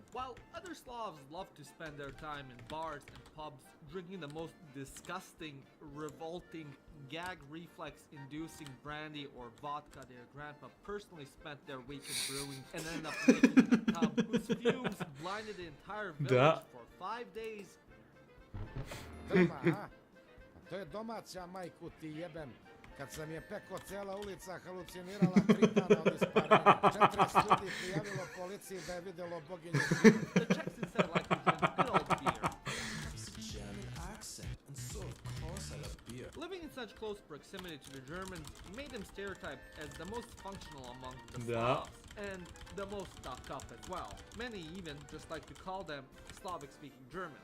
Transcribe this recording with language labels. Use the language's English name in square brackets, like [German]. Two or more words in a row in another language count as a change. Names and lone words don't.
[English] While other Slavs love to spend their time in bars and pubs, drinking the most disgusting, revolting, gag reflex inducing brandy or vodka their grandpa personally spent their weekend brewing and ended up making in a tub whose fumes blinded the entire village for 5 days. [Croatian] Drma, a? To je domaća, majku ti jebem. Kad sam je peko, cijela ulica halucinirala 3 dana od isparenja. 40 ljudi prijavilo policiji da je vidjelo boginju. [English] The Czechs instead like to drink good old beer. German accent, and so of course I love beer. Living in such close proximity to the Germans made them stereotyped as the most functional among the Yeah. Slavs, and the most stuck up as well. Many even just like to call them Slavic-speaking Germans.